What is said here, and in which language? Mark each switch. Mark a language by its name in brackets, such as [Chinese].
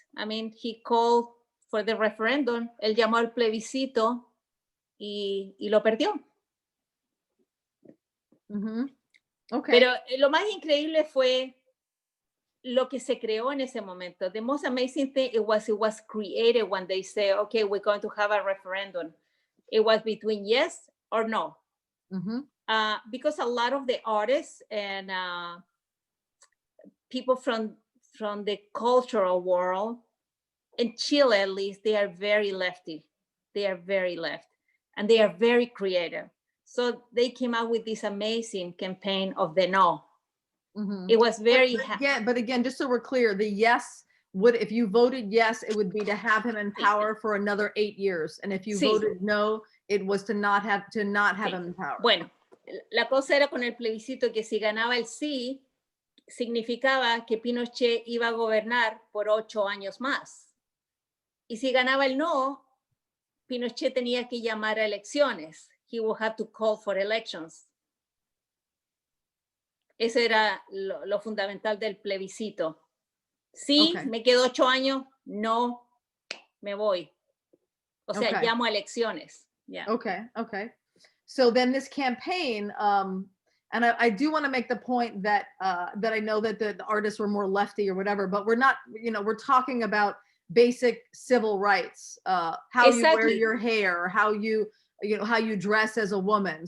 [English] I mean, he called for the referendum, [Spanish] él llamó al plebiscito y lo perdió. [English] Okay. [Spanish] Pero lo más increíble fue lo que se creó en ese momento. [English] The most amazing thing it was created when they say, okay, we're going to have a referendum. It was between yes or no. Because a lot of the artists and people from the cultural world, in Chile at least, they are very lefty. They are very left. And they are very creative. So they came out with this amazing campaign of the no. It was very... But again, just so we're clear, the yes would, if you voted yes, it would be to have him in power for another 8 years. And if you voted no, it was to not have him in power. [Spanish] Bueno, la cosa era con el plebiscito que si ganaba el sí, significaba que Pinochet iba a gobernar por 8 años más. Y si ganaba el no, Pinochet tenía que llamar a elecciones. [English] He would have to call for elections. [Spanish] Eso era lo fundamental del plebiscito. Sí, me quedo 8 años, no, me voy. O sea, llamo a elecciones. [English] Yeah. Okay. So then this campaign, and I do want to make the point that I know that the artists were more lefty or whatever, but we're not, we're talking about basic civil rights, how you wear your hair, how you dress as a woman.